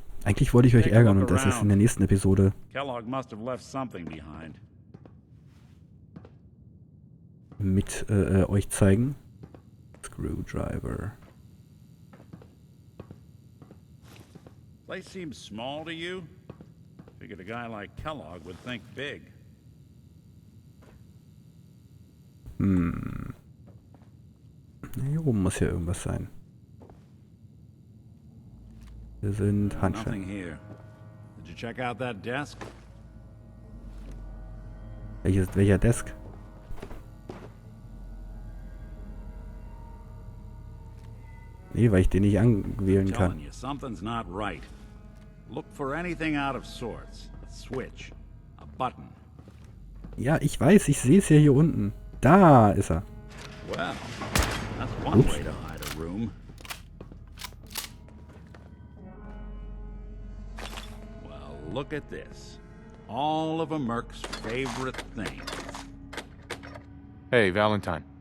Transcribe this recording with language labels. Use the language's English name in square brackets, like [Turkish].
[German] Eigentlich wollte ich euch ärgern und das ist in der nächsten Episode. [English] Kellogg must have left something behind. [German] Mit euch zeigen. Screwdriver. [English] Place seems small to you? Figured a guy like Kellogg would think big. [German] Hier oben muss ja irgendwas sein. Hier sind Handschellen. [English] Nothing here. Did you check out that desk? [German] Welcher Desk? Nee, weil ich den nicht anwählen kann. [English] Telling you, something's not right. Look for anything out of sorts. A switch, a button. [German] Ja, ich weiß, ich sehe es ja hier unten. Da ist er. [English] Well, that's one way to hide a room. Well, look at this. All of a Merc's favorite things. Hey, Valentine.